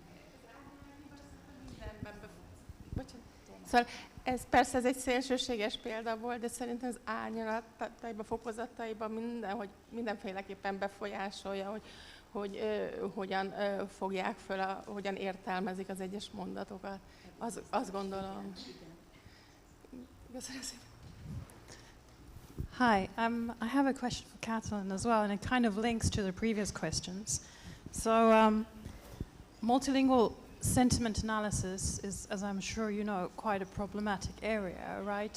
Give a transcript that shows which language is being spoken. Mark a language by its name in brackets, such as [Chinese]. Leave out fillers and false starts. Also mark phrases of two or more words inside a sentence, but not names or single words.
[Hungarian] Szóval persze ez egy szélsőséges példa volt, de szerintem az árnyalataiban, fokozataiban mindenféleképpen befolyásolja, hogy hogyan fogják föl, hogyan értelmezik az egyes mondatokat. Azt gondolom. [English] Hi, I have a question for Katalin as well, and it kind of links to the previous questions. So, multilingual sentiment analysis is, as I'm sure you know, quite a problematic area, right?